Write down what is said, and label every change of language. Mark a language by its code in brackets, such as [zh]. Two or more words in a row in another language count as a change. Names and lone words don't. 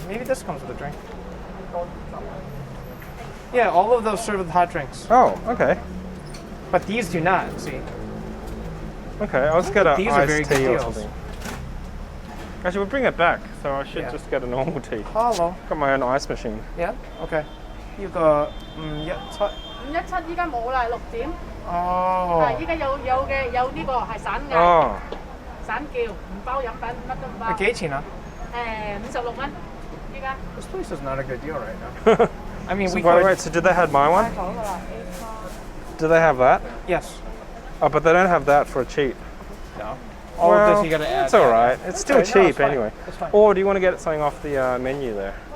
[en] Maybe this comes with a drink. Yeah, all of those serve with hot drinks. Oh, okay. But these do not, see. Okay, I'll just get an These are very iced good tea or deals. something. Actually, we'll bring it back, so I should Yeah. just get a normal tea. Hello. Got my own ice machine. Yeah? [yue] Okay. 呢個517 517依家冇啦，6點。哦。依家有呢個係散嗌、 [en] Oh, [yue] 散叫，唔包飲品，乜都唔包。幾錢啊？ 56蚊，依家。 [en] This place is not a good deal right now. I mean, so we by the could. way, so did they have my one? [yue] 好噶啦 [en] Do they have that? Yes. Oh, but they don't have that for cheap. No. All of this you gotta add. It's all right. It's still Okay, no, cheap it's fine. anyway. It's fine. Or do you want to get something off the menu there?